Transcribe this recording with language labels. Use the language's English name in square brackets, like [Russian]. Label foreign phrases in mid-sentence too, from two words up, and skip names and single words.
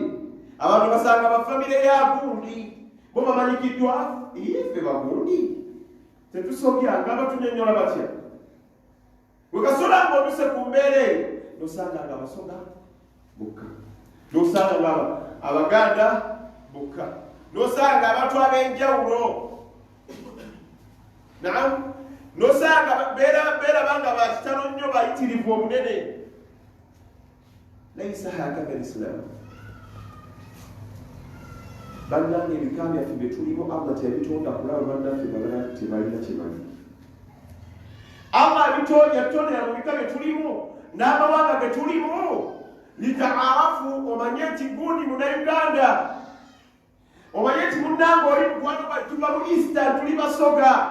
[Ganda] Abantu basanga bafamire ya gundi bo bamanyikiddwa ife bagundi tetusobyanga abatunyonyola batya wekasola ng'otuse ku mbeera eyo nosanga nga abasoga bokka nosanga nga abaganda bokka nosanga abantu ab'enjawulo naam nosanga bera banga bakitano nnyo bayitirivu obunene. [Arabic] ليس هكذا الإسلام. [Ganda] Bannange ebika byaffe bye tulimu Allah teyabitonda kulaba bannaffe balala tebalina kye bali. Allah yatondera mu bika bye tulimu n'amawanga ge tulimu litaarafu, omanye nti gundi Munnayuganda, omanye nti munnange oli mukwano tuva mu Eastern tuli Basoga.